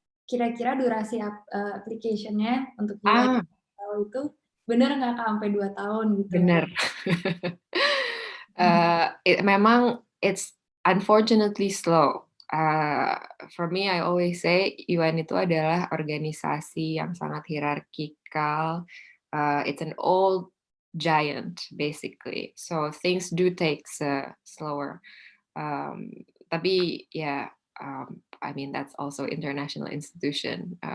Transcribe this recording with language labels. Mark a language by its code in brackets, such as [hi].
[id] Kira-kira durasi application-nya untuk UI itu bener nggak sampai 2 tahun gitu? Bener. [en] Memang it's unfortunately slow. For me, I always say [id] UN itu adalah organisasi yang sangat hierarkikal. [en] It's an old giant basically, so things do take slower. Tapi ya, I mean that's also international institution.